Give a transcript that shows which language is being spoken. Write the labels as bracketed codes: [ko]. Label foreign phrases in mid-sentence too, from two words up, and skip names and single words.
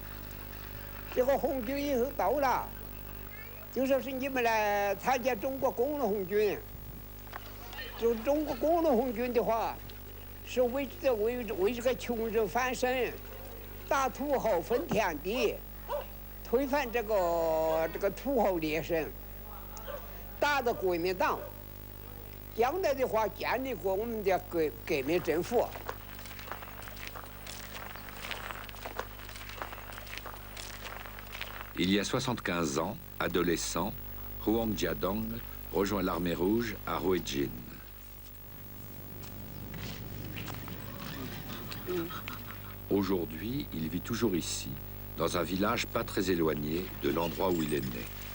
[zh] 这个红军以后到了，就说是你们来参加中国工农红军，就中国工农红军的话，是为这个穷人翻身。打土豪分田地，推翻这个土豪劣绅，打的国民党，将来的话建立过我们的革命政府。 [fr] Il y a 75 ans, adolescent, Huang Jiadong rejoint l'armée rouge à Ruijin. Aujourd'hui, il vit toujours ici, dans un village pas très éloigné de l'endroit où il est né.